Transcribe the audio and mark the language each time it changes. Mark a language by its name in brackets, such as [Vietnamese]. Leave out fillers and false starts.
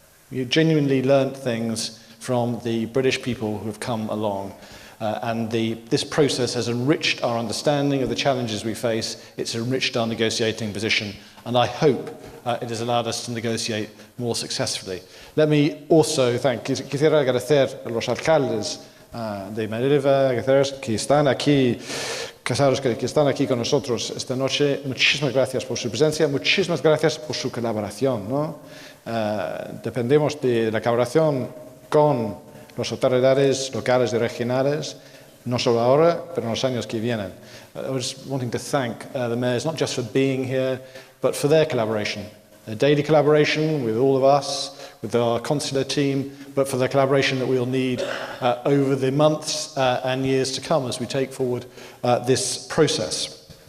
[English] We have genuinely learnt things from the British people who have come along. And this process has enriched our understanding of the challenges we face. It's enriched our negotiating position, and I hope it has allowed us to negotiate more successfully. Let me also [Spanish] quisiera agradecer a los alcaldes de Manilva, que están aquí, casados que están aquí con nosotros esta noche. Muchísimas gracias por su presencia, muchísimas gracias por su colaboración, ¿no? Dependemos de la colaboración con las autoridades locales y regionales, no solo ahora, pero en los años que vienen. [English] I was wanting to thank the mayors, not just for being here, but for their collaboration, their daily collaboration with all of us, with our consular team, but for the collaboration that we'll need over the months and years to come as we take forward this process.